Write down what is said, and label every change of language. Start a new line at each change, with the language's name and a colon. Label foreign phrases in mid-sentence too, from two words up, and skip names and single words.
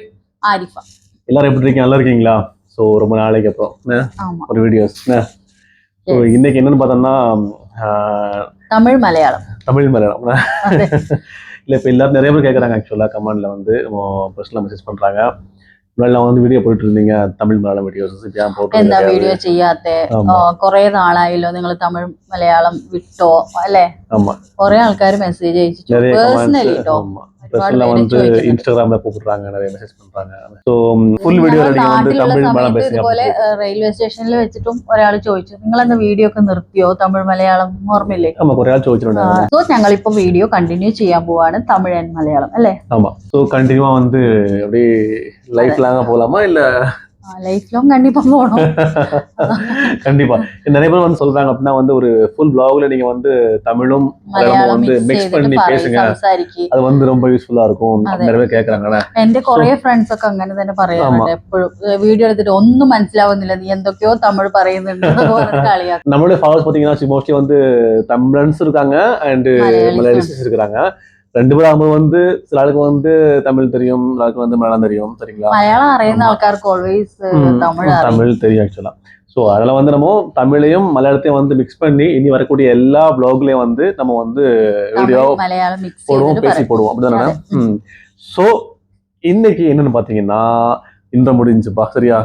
Tamil: ஆரிஃபா. எல்லாரும் எப்படி இருக்கீங்க? நல்லா இருக்கீங்களா? ஸோ ரொம்ப நாளைக்கு அப்புறம் ஒரு வீடியோஸ். ஸோ இன்னைக்கு என்னன்னு பார்த்தோம்னா தமிழ் மலையாளம் இல்லை, இப்போ எல்லாரும் நிறைய பேர் கேட்குறாங்க. ஆக்சுவலாக கமெண்ட்ல வந்து பர்சனலாக மெசேஜ் பண்ணுறாங்க.
Malayalam: മുന്നേ வந்து വീഡിയോ പോയിട്ടിരുന്നീங்க തമിഴ് മലയാളം വീഡിയോസ് ഞാൻ എന്താ വീഡിയോ ചെയ്യാത്തെ കുറെ നാളായല്ലോ നിങ്ങൾ തമിഴ് മലയാളം വിട്ടോ അല്ലേ? കുറെ ആൾക്കാർ മെസ്സേജ് അയച്ചു പേഴ്സണലി ട്ടോ.
Tamil: வந்து இன்ஸ்டாகிராம்ல கூப்பிடுறாங்க, நிறைய மெசேஜ் பண்றாங்க.
English: so full video ready
Tamil: வந்து தமிழ் மலையாളം பேசுங்க.
Malayalam: ഇതുപോലെ റെയിൽവേ സ്റ്റേഷനിൽ വെച്ചിട്ടും ഒരാൾ ചോദിച്ചു, നിങ്ങൾ എന്താ വീഡിയോ ഒക്കെ നിർത്തിയോ തമിഴ് മലയാളം? ഓർമ്മയില്ലേ? ഒരാൾ ചോദിച്ചിട്ടുണ്ടായിരുന്നു. സോ ഞങ്ങൾ ഇപ്പൊ വീഡിയോ കണ്ടിന്യൂ ചെയ്യാൻ പോവാണ് തമിഴ് ആൻഡ് മലയാളം അല്ലേ?
Tamil: ஆமா. சோ கண்டினியூவா வந்து அப்படியே லைஃப் லாங்கா போலாமா இல்ல
English: life long
Tamil: கண்டிப்பா போகணும். கண்டிப்பா நிறைய பேர் வந்து சொல்றாங்க அப்படின்னா வந்து ஒரு ஃபுல் vlogல நீங்க வந்து தமிழும் மலையாளமும் வந்து மிக்ஸ் பண்ணி பேசுங்க, அது வந்து ரொம்ப யூஸ்ஃபுல்லா இருக்கும் நிறைய பேர் கேக்குறாங்க.
Malayalam: എന്റെ കുറെ ഫ്രണ്ട്സ് ഒക്കെ അങ്ങനെ തന്നെ പറയാറുണ്ട്. എപ്പോഴും വീഡിയോ എടുത്തിട്ട് ഒന്നും മനസ്സിലാവുന്നില്ല, നീ എന്തൊക്കെയോ തമിഴ് പറയുന്നുണ്ട്.
Tamil: நம்மளுடைய ஃபாலோவர்ஸ் பாத்தீங்கன்னா மோஸ்ட்லி வந்து தமிழன்ஸ் இருக்காங்க அண்ட் மலையாளிஸ் இருக்காங்க. ரெண்டு பேரும் அவங்க வந்து சில ஆளுக்கு வந்து தமிழ் தெரியும், சில ஆளுக்கு வந்து மலையாளம் தெரியும். சரிங்களா?
Malayalam: மலையாளம் அறியுന്ന ആൾക്കാർക്ക് ഓൾവേസ്
Tamil: தமிழ் தெரியும் ஆக்சுவலா. ஸோ அதில் வந்து நம்ம தமிழையும் மலையாளத்தையும் வந்து மிக்ஸ் பண்ணி இனி வரக்கூடிய எல்லா பிளாக்லயும் வந்து நம்ம வந்து வீடியோ போடுவோம், பேசி போடுவோம். அப்படிதானே? ஸோ இன்னைக்கு என்னன்னு பார்த்தீங்கன்னா இந்த முடிஞ்சுப்பா, சரியா?